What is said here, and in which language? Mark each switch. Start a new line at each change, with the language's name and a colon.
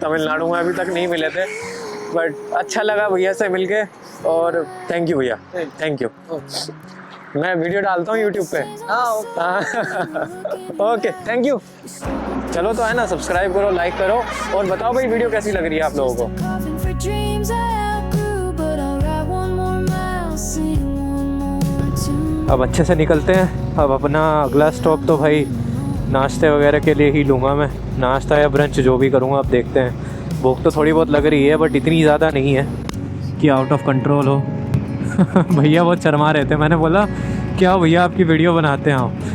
Hindi: तमिलनाडु में अभी तक नहीं मिले थे, बट अच्छा लगा भैया से मिलके। और थैंक यू भैया, थैंक यू। मैं वीडियो डालता हूँ यूट्यूब पे। Okay, thank you. चलो तो है ना, सब्सक्राइब करो, लाइक करो, और बताओ भाई वीडियो कैसी लग रही है आप लोगों को?
English: Coughing for dreams I outgrew, but I'll write one more mile, sing one more tune.
Hindi: अब अच्छे से निकलते हैं। अब अपना अगला स्टॉप तो भाई नाश्ते वगैरह के लिए ही लूँगा मैं। नाश्ता या ब्रंच जो भी करूँगा, अब देखते हैं। भूख तो थोड़ी बहुत लग रही है, बट इतनी ज़्यादा नहीं है कि आउट ऑफ कंट्रोल हो। भैया बहुत शर्मा रहे थे। मैंने बोला क्या भैया आपकी वीडियो बनाते हैं आप?